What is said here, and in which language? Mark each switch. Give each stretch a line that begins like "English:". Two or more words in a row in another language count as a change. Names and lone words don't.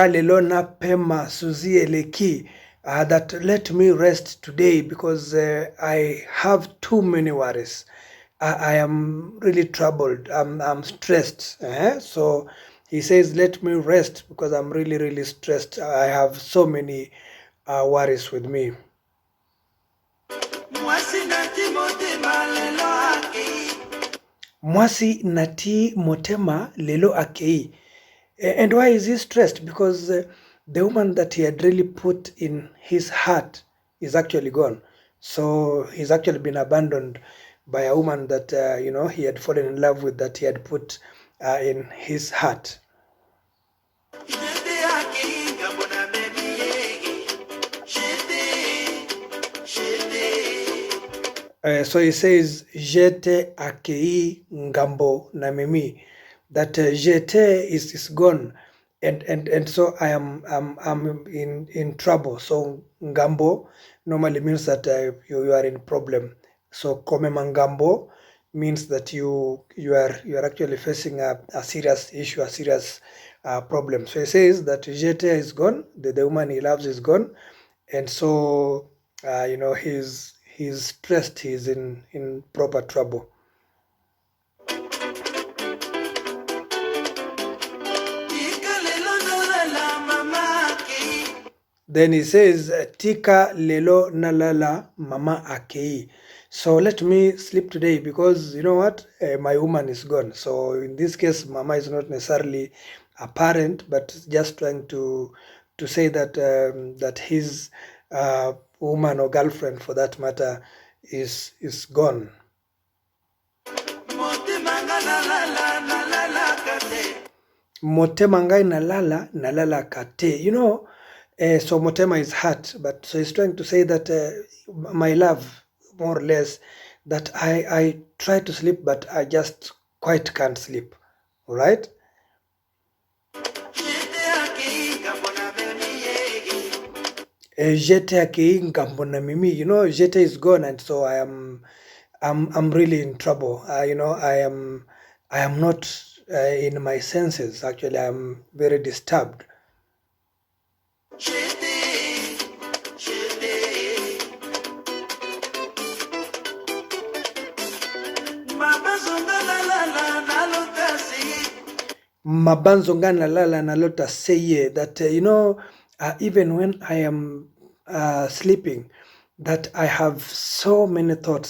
Lingala: lelona pema suzie leki,
English: that let me rest today because I have too many worries. I am really troubled. I'm stressed. So he says, let me rest because I'm really stressed. I have so many worries with me.
Lingala: Mwasi nati motema lelo akei.
English: And why is he stressed? Because the woman that he had really put in his heart is actually gone. So he's actually been abandoned by a woman that he had fallen in love with, that he had put in his heart. So he says,
Lingala: Jete akei ngambo na mimi,
English: that Jete is gone, and so I'm in trouble. So ngambo normally means that you are in problem. So
Lingala: komema ngambo
English: means that you are actually facing a serious issue, a serious problem. So he says that Yeti is gone, the woman he loves is gone, and so he's stressed, he's in proper trouble. Then he says,
Lingala: Tika lelo nalala mama akei.
English: So let me sleep today because you know what? My woman is gone. So in this case, mama is not necessarily a parent, but just trying to say that that his woman or girlfriend, for that matter, is gone.
Lingala: Motema ngai nalala kate.
English: So Motema is hurt, but so he's trying to say that my love, more or less, that I try to sleep, but I just quite can't sleep. All right.
Lingala: Jete akiinga mbona mimi,
English: Jete is gone, and so I'm really in trouble. I am not in my senses. Actually, I'm very disturbed.
Lingala: Mabanzo ngana lala nalota seye,
English: that even when I am sleeping, that I have so many thoughts.